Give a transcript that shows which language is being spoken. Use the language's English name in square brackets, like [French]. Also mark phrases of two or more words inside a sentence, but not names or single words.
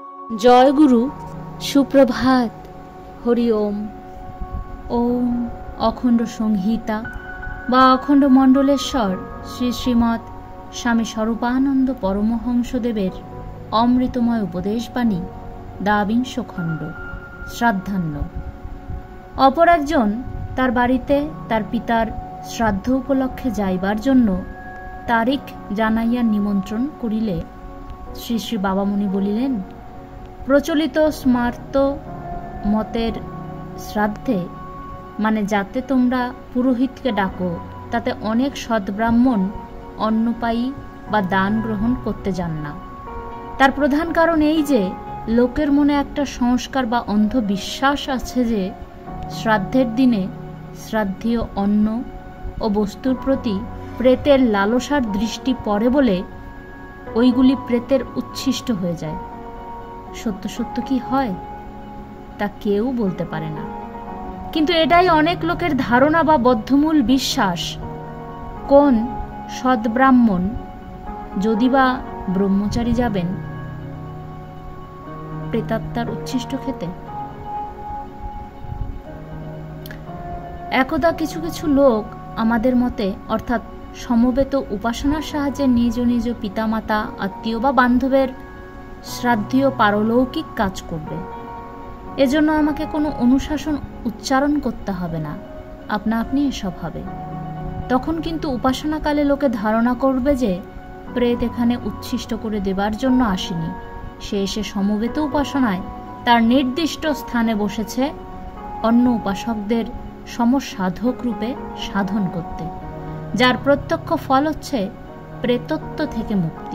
[Bangla] জয় গুরু সুপ্রভাত হরি ওম ওম অখণ্ড সংহিতা বা অখণ্ড মণ্ডলেশ্বর শ্রী শ্রীমদ স্বামী স্বরূপানন্দ পরমহংসদেবের অমৃতময় উপদেশবাণী দ্বাবিংশ খণ্ড শ্রাদ্ধান্ন। অপর একজন তার বাড়িতে তার পিতার শ্রাদ্ধ উপলক্ষে যাইবার জন্য তারিখ জানাইয়া নিমন্ত্রণ করিলে শ্রী শ্রী বাবামণি বলিলেন, প্রচলিত স্মার্ত মতের শ্রাদ্ধে মানে যাতে তোমরা পুরোহিতকে ডাকো তাতে অনেক সদ্ব্রাহ্মণ অন্নপায়ী বা দান গ্রহণ করতে যান না। তার প্রধান কারণ এই যে লোকের মনে একটা সংস্কার বা অন্ধবিশ্বাস আছে যে শ্রাদ্ধের দিনে শ্রাদ্ধীয় অন্ন ও বস্তুর প্রতি প্রেতের লালসার দৃষ্টি পড়ে বলে ওইগুলি প্রেতের উচ্ছিষ্ট হয়ে যায়। সত্য সত্য কি হয় তা কেউ বলতে পারে না, কিন্তু এটাই অনেক লোকের ধারণা বা বদ্ধমূল বিশ্বাস। কোন সদ্ব্রাহ্মণ যদিবা ব্রহ্মচারী যাবেন প্রেতাত্মার উচ্ছিষ্ট খেতে। একদা কিছু কিছু লোক আমাদের মতে অর্থাৎ সমবেত উপাসনার সাহায্যে নিজ নিজ পিতামাতা আত্মীয় বা বান্ধবের শ্রাদ্ধীয় পারলৌকিক কাজ করবে। एजন্য আমাকে কোনো অনুশাসন উচ্চারণ করতে হবে না, আপনা আপনি এসব হবে। তখন কিন্তু উপাসনাকালে লোকে ধারণা করবে যে প্রেত এখানে উচ্ছিষ্ট করে দেবার জন্য আসেনি, সে এসে সমবেত উপাসনায় তার নির্দিষ্ট স্থানে বসেছে অন্য উপাসকদের সমসাধক রূপে সাধন করতে, যার প্রত্যক্ষ ফল হচ্ছে প্রেতত্ব থেকে মুক্তি।